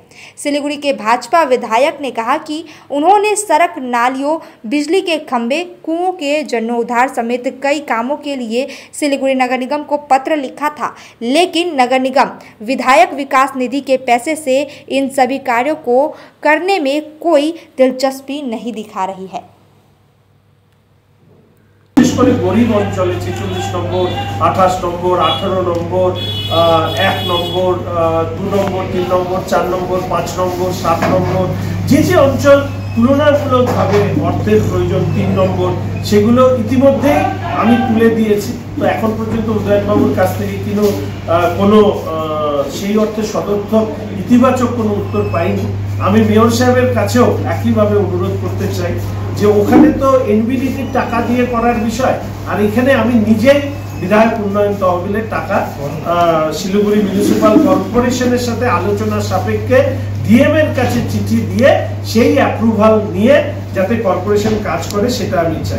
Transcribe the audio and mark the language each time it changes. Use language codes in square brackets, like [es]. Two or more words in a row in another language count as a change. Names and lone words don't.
[hi] सिलीगुड़ी के भाजपा विधायक ने कहा कि उन्होंने सड़क, नालियों, बिजली के खंभे, कुओं के जीर्णोद्धार समेत कई कामों के लिए सिलीगुड़ी नगर निगम को पत्र लिखा था, लेकिन नगर निगम विधायक विकास निधि के पैसे से इन सभी कार्यों को करने में कोई दिलचस्पी नहीं दिखा रही है। [bn] গরিব অঞ্চলে 46 নম্বর, 28 নম্বর, 18 নম্বর, 1 নম্বর, 2 নম্বর, 3 নম্বর, 4 নম্বর, 5 নম্বর, 7 নম্বর যে অঞ্চল তুলনামূলকভাবে অর্থের প্রয়োজন 3 নম্বর সেগুলো ইতিমধ্যে আমি তুলে দিয়েছি। তো এখন পর্যন্ত উদয়নবাবুর কাছ থেকে কোনো সেই অর্থে সদর্থক ইতিবাচক কোনো উত্তর পাইনি। আমি মেয়র সাহেবের কাছেও একইভাবে অনুরোধ করতে চাই যে ওখানে তো এনবিডিটির টাকা দিয়ে করার বিষয়, আর এখানে আমি নিজেই বিধায়ক উন্নয়ন তহবিলের টাকা শিলিগুড়ি মিউনিসিপাল কর্পোরেশনের সাথে আলোচনা সাপেক্ষে ডিএম এর কাছে চিঠি দিয়ে সেই অ্যাপ্রুভাল নিয়ে যাতে কর্পোরেশন কাজ করে সেটা আমি চাই।